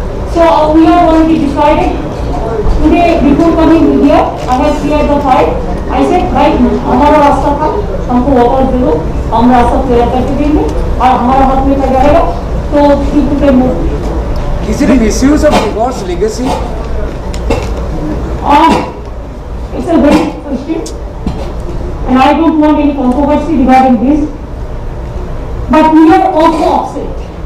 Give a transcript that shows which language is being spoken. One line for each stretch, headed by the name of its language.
English: So we have already decided. Today, before coming here, I have cleared the file. I said,
Hindi: भाई हमारा रास्ता था, हमको वापस दे दो, हम रास्ता क्लियर करके देंगे और हमारा हाथ में क्या रहेगा, तो
English: people can move. Is it a misuse of Tagore's legacy? It's a very good question, and I don't want any controversy regarding this. But we are also upset.